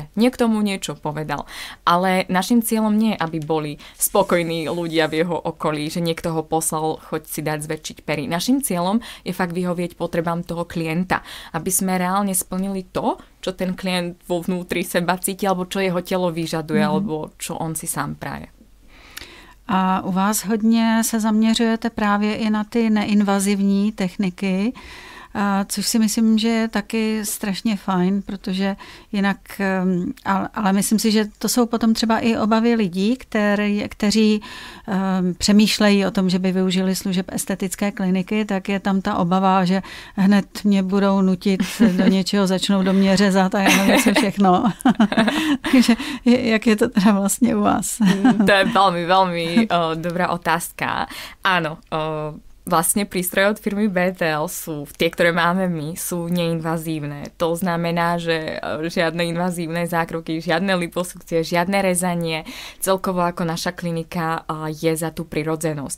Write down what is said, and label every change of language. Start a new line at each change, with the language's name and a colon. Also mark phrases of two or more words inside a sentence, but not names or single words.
Slovak: Niekto mu niečo povedal. Ale našim cieľom nie je, aby boli spokojní ľudia v jeho okolí, že niekto ho poslal, choď si dať zväčšiť pery. Našim cieľom je fakt vyhovieť potrebám toho klienta, aby sme reálne splnili to, čo ten klient vo vnútri seba cíti, alebo čo jeho telo vyžaduje, alebo čo on si sám praje.
Czech: A u vás hodně se zaměřujete právě i na ty neinvazivní techniky, což si myslím, že je taky strašně fajn, protože jinak, ale myslím si, že to jsou potom třeba i obavy lidí, kteří přemýšlejí o tom, že by využili služeb estetické kliniky, tak je tam ta obava, že hned mě budou nutit do něčeho, začnou do mě řezat a já nevím, co všechno. Takže jak je to teda vlastně u vás?
Slovak: To je veľmi, veľmi dobrá otázka. Áno, vlastne prístroje od firmy BTL sú, tie, ktoré máme my, sú neinvazívne. To znamená, že žiadne invazívne zákroky, žiadne liposukcie, žiadne rezanie, celkovo ako naša klinika je za tú prirodzenosť.